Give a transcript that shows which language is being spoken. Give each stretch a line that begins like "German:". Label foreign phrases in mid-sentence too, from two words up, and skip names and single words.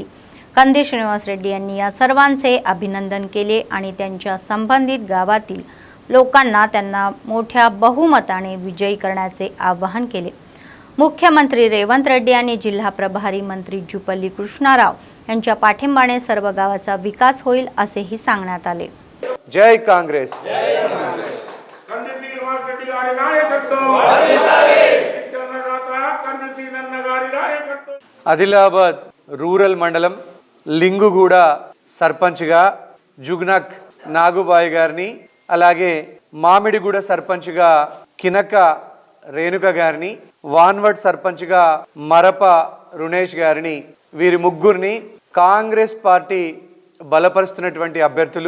Marathi: कंदी श्रीनिवास रेड्डी यांनी या सर्वांचे अभिनंदन केले आणि त्यांच्या संबंधित गावातील लोकांना त्यांना मोठ्या बहुमताने विजयी करण्याचे आवाहन केले। मुख्यमंत्री रेवंत रेड्डी आणि जिल्हा प्रभारी मंत्री जुपल्ली कृष्णाराव यांच्या पाठिंब्याने सर्व गावाचा विकास होईल असेही सांगण्यात आले। जय कांग्रेस।
Telugu: ఆదిలాబాద్ రూరల్ మండలం లింగుగూడ సర్పంచ్గా జుగ్నక్ నాగుబాయి గారిని, అలాగే మామిడిగూడ సర్పంచ్గా కినక రేణుక గారిని, వాన్వడ్ సర్పంచ్గా మరప రుణేష్ గారిని, వీరి ముగ్గురిని కాంగ్రెస్ పార్టీ బలపరుస్తున్నటువంటి అభ్యర్థులు।